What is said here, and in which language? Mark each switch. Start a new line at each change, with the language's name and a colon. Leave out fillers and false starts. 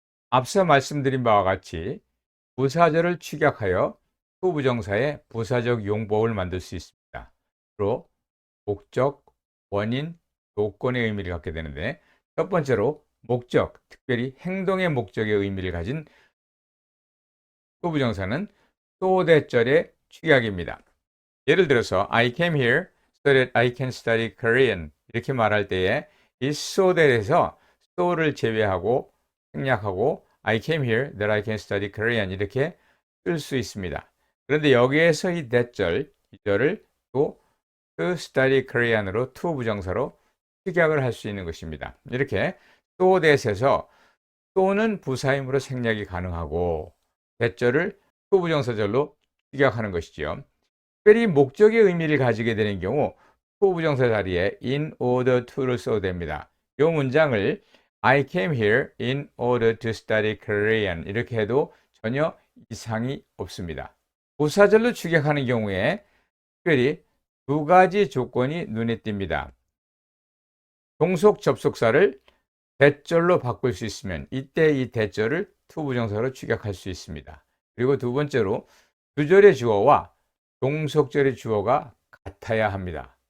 Korean: 앞서 말씀드린 바와 같이 부사절을 축약하여 to 부정사의 부사적 용법을 만들 수 있습니다. 주로 목적, 원인, 조건의 의미를 갖게 되는데, 첫 번째로 목적, 특별히 행동의 목적의 의미를 가진 to 부정사는 so that절의 축약입니다. 예를 들어서
English: I came here so that I can study Korean
Korean: 이렇게 말할 때에 이
English: so that에서 so를
Korean: 제외하고 생략하고
English: I came here that I can study Korean
Korean: 이렇게 쓸 수 있습니다. 그런데 여기에서 이 that절, 이 절을 또
English: to study Korean
Korean: 으로 to 부정사로 축약을 할 수 있는 것입니다. 이렇게 so that에서 so는 부사임으로 생략이 가능하고 that절을 to 부정사절로 축약하는 것이죠. 특별히 목적의 의미를 가지게 되는 경우 to 부정사 자리에 in order to를 써도 됩니다. 이 문장을
English: I came here in order to study Korean
Korean: 이렇게 해도 전혀 이상이 없습니다. 부사절로 축약하는 경우에 특별히 2가지 조건이 눈에 띕니다. 종속 접속사를 that절로 바꿀 수 있으면 이때 이 that절을 to 부정사로 축약할 수 있습니다. 그리고 두 번째로 주절의 주어와 종속절의 주어가 같아야 합니다.